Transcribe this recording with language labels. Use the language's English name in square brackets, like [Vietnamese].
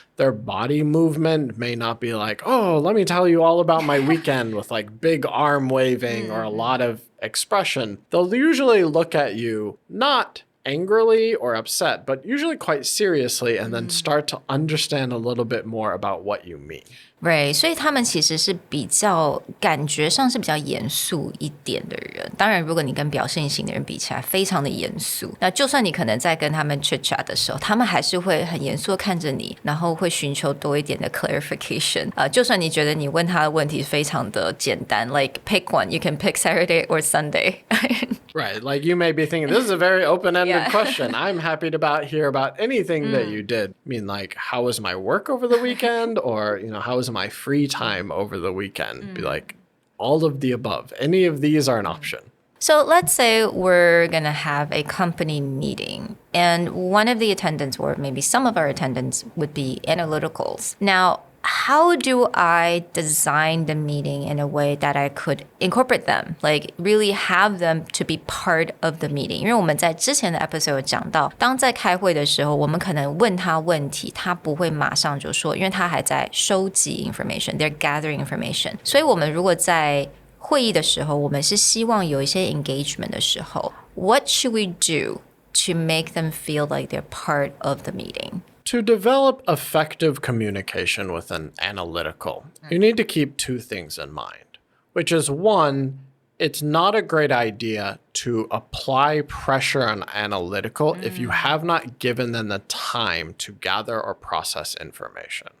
[English] Their body movement may not be like, oh, let me tell you all about my weekend with like big arm waving or a lot of expression. They'll usually look at you not angrily or upset, but usually quite seriously, and then start to understand a little bit more about what you mean. [Chinese] Right， 所以他们其实是比较感觉上是比较严肃一点的人。当然，如果你跟表现型的人比起来，非常的严肃。那就算你可能在跟他们 chit chat 的时候，他们还是会很严肃的看着你，然后会寻求多一点的 clarification。就算你觉得你问他的问题非常的简单 ， [English] like pick one, you can pick Saturday or Sunday. Right, like you may be thinking, this is a very open-ended question. I'm happy to hear about anything that you did. I mean, like, how was my work over the weekend? Or, how was my free time over the weekend? Be like, all of the above. Any of these are an option. So let's say we're going to have a company meeting and one of the attendants, or maybe some of our attendants, would be Analyticals. Now, how do I design the meeting in a way that I could incorporate them, like really have them to be part of the meeting? [Chinese] 因为我们在之前的 episode 有讲到，当在开会的时候，我们可能问他问题，他不会马上就说，因为他还在收集 information, [English] they're gathering information. [Chinese] 所以我们如果在会议的时候，我们是希望有一些 engagement 的时候 ， [English] what should we do to make them feel like they're part of the meeting? To develop effective communication with an analytical, you need to keep two things in mind, which is one, it's not a great idea to apply pressure on analytical if you have not given them the time to gather or process information.